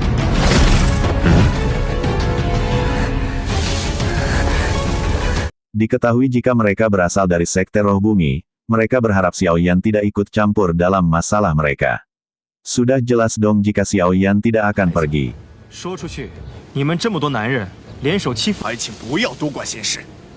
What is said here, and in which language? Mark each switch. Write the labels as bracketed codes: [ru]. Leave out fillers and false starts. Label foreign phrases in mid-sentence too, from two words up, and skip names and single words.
[id] Diketahui jika mereka berasal dari Sekte Roh Bumi, mereka berharap Xiao Yan tidak ikut campur dalam masalah mereka. Sudah jelas dong jika Xiao Yan tidak akan pergi. [zh] 说出去，你们这么多男人联手欺负，还请不要多管闲事。